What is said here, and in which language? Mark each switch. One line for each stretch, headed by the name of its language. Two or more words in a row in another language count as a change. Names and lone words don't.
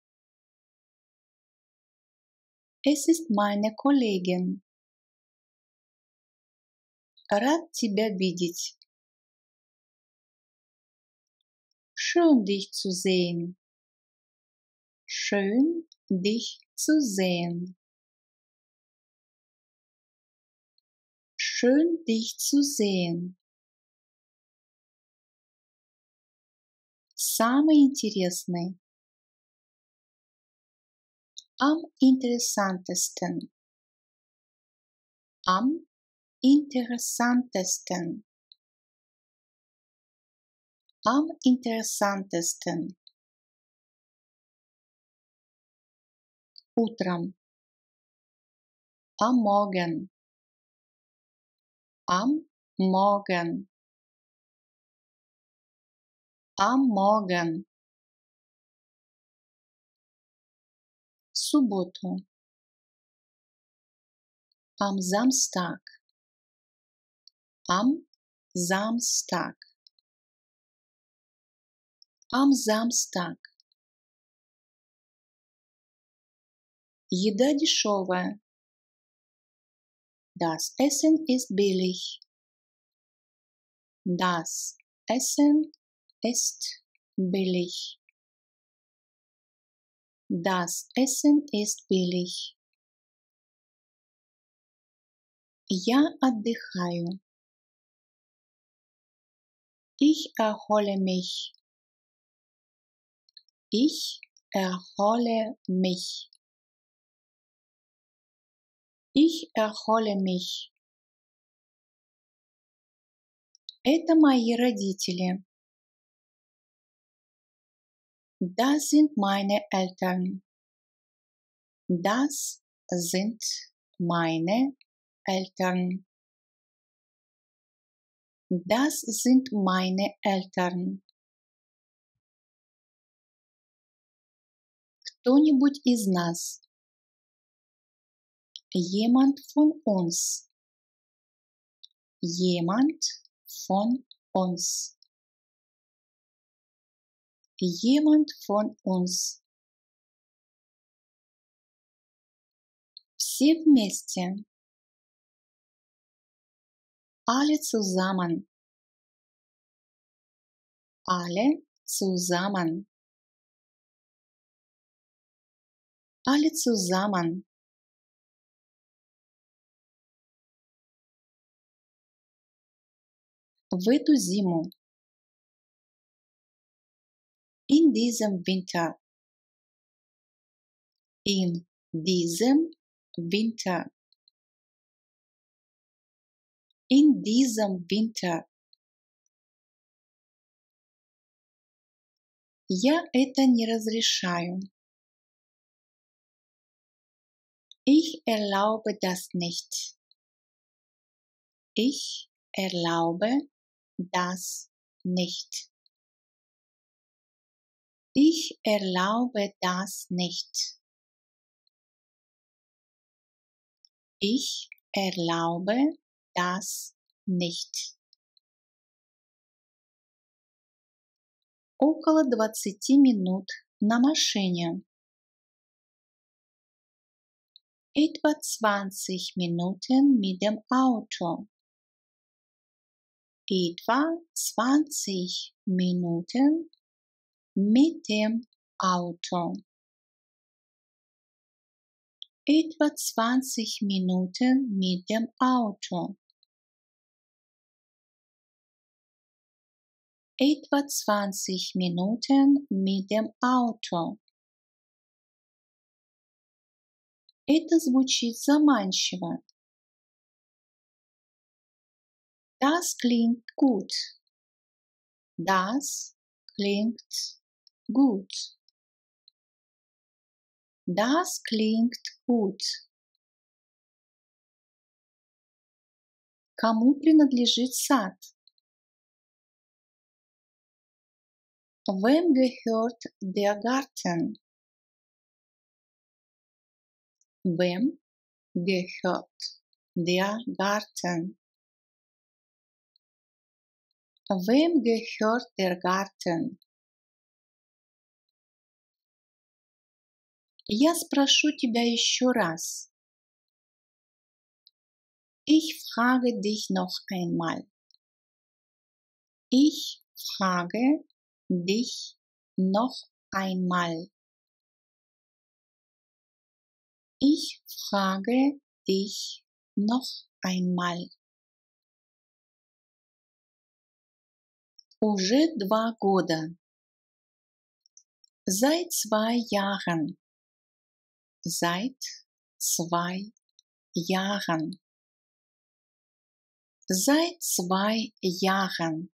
German: Es ist meine Kollegin.
Russian: Рад тебя видеть.
German: Schön dich zu sehen. Schön dich zu sehen. Schön dich zu sehen.
Russian: Самый интересный.
German: Am interessantesten. Am interessantesten. Am interessantesten.
Russian: Утром.
German: Am Morgen. Am Morgen. Am Morgen.
Russian: В субботу.
German: Am Samstag. Am Samstag. Am Samstag.
Russian: Еда дешевая.
German: Das Essen ist billig. Das Essen ist billig. Das Essen ist billig.
Russian: Я отдыхаю.
German: Ich erhole mich. Ich erhole mich. Ich erhole mich.
Russian: Это мои родители.
German: Das sind meine Eltern. Das sind meine Eltern. Das sind meine Eltern.
Russian: Кто-нибудь из нас.
German: Jemand von uns. Jemand von uns. Jemand von uns.
Russian: Все вместе.
German: Alle zusammen. Alle zusammen. Alle zusammen.
Russian: В эту зиму.
German: In diesem Winter. In diesem Winter. In diesem Winter.
Russian: Я это не разрешаю.
German: Ich erlaube das nicht. Ich erlaube das nicht. Ich erlaube das nicht. Ich erlaube das nicht.
Russian: Около 20 минут на машине.
German: Etwa 20 Minuten mit dem Auto. Etwa 20 Minuten mit dem Auto. Etwa 20 Minuten mit dem Auto. Etwa 20 Minuten mit dem Auto.
Russian: Это звучит заманчиво.
German: Das klingt gut. Das klingt gut. Das klingt gut.
Russian: Кому принадлежит сад?
German: Wem gehört der Garten? Wem gehört der Garten? Wem gehört der Garten?
Russian: Я спрошу тебя еще раз.
German: Ich frage dich noch einmal. Ich frage dich noch einmal. Ich frage dich noch einmal.
Russian: Уже 2 года.
German: Seit 2 Jahren. Seit 2 Jahren. Seit 2 Jahren.